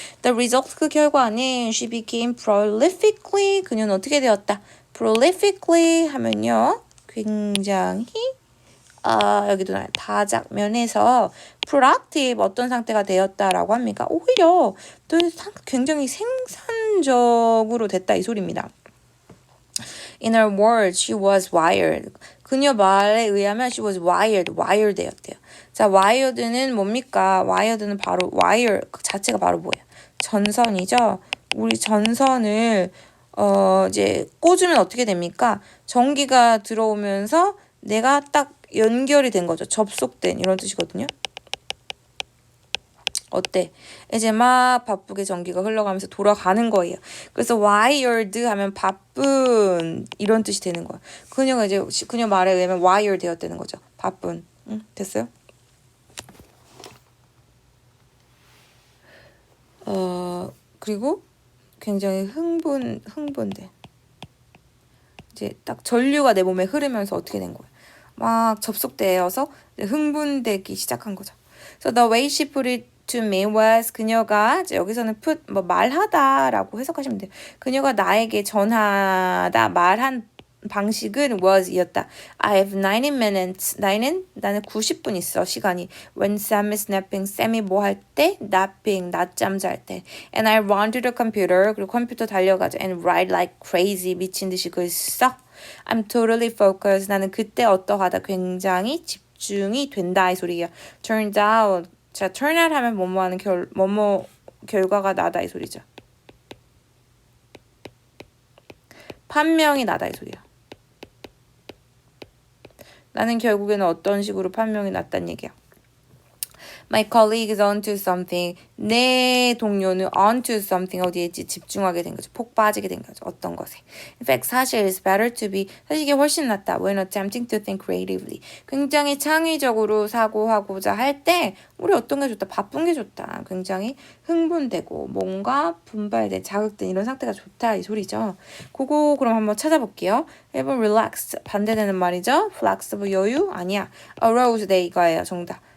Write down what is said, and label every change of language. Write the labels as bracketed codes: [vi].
[en] The result, [ko] 그 결과는 [en] she became prolifically, [ko] 그녀는 어떻게 되었다? prolifically 하면요. 굉장히 여기도 나와요. 다작면에서 productive 어떤 상태가 되었다라고 합니까? 오히려 또 굉장히 생산적으로 됐다 이 소리입니다. [en] In her words, she was wired. [ko] 그녀 말에 의하면 [en] she was wired [ko] 되었대요. 자, wired는 뭡니까? wired는 바로 wire 그 자체가 바로 뭐예요? 전선이죠. 우리 전선을 이제 꽂으면 어떻게 됩니까? 전기가 들어오면서 내가 딱 연결이 된 거죠. 접속된 이런 뜻이거든요. 어때? 이제 막 바쁘게 전기가 흘러가면서 돌아가는 거예요. 그래서 wired 하면 바쁜 이런 뜻이 되는 거야. 그녀가 이제 그녀 말에 의하면 wired 되었다는 거죠. 바쁜. 응? 됐어요? 그리고 굉장히 흥분돼. 이제 딱 전류가 내 몸에 흐르면서 어떻게 된 거예요? 막 접속되어서 흥분되기 시작한 거죠. [en] So the way she put it to me was [ko] 그녀가 이제 여기서는 put 말하다라고 해석하시면 돼요. 그녀가 나에게 전하다 말한 방식은 was이었다. [en] I have 90 minutes. [ko] 나는 90분 있어 시간이. [en] When Sam is napping, [ko] 쌤이 뭐 할 때? napping, 낮잠 잘 때. [en] And I run to the computer. [ko] 그리고 컴퓨터 달려가죠. [en] And write like crazy. [ko] 미친 듯이 글 써. [en] I'm totally focused. [ko] 나는 그때 어떠하다 굉장히 집중이 된다 이 소리예요. [en] Turns out. [ko] 자, [en] turn out [ko] 하면 뭐뭐 하는 뭐뭐 결과가 나다 이 소리죠. 판명이 나다 이 소리야. 나는 결국에는 어떤 식으로 판명이 났단 얘기야. [en] My colleague is onto something. [ko] 내 동료는 [en] onto something [ko] 어디에 집중하게 된 거죠. 폭 빠지게 된 거죠. 어떤 것에. [en] In fact, [ko] 사실 [en] it's better to be. [ko] 사실 이게 훨씬 낫다. [en] When attempting to think creatively. [ko] 굉장히 창의적으로 사고하고자 할 때 우리 어떤 게 좋다. 바쁜 게 좋다. 굉장히 흥분되고 뭔가 분발된 자극된 이런 상태가 좋다 이 소리죠. 그거 그럼 한번 찾아볼게요. 1번 relaxed 반대되는 말이죠. flexible 여유 아니야. aroused 네 이거예요. 정답.